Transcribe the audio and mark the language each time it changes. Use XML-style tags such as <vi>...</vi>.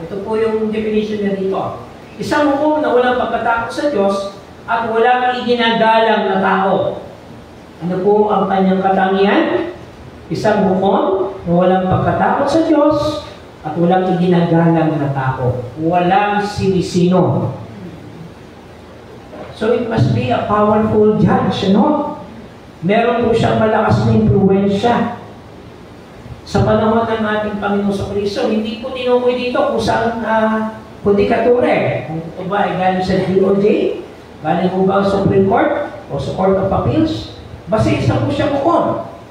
<tl>Ito po yung definition niya dito. Isang hukom na walang pagkatakot sa Diyos at walang iginagalang na tao. Ano po ang kanyang katangian? Isang hukom na walang pagkatakot sa Diyos at walang iginagalang na tao. Walang sinisino.</tl> <en>So it must be a powerful judge, no?</en> <tl>Meron po siyang malakas na impluwensya sa panahon ng ating Panginoon sa Kristo. Hindi po tinukoy dito kung saan judikature. Kung ito ba ay galing sa DOJ, galing po ba sa Supreme Court o sa Court of Appeals, basta isa po siya hukom.</tl>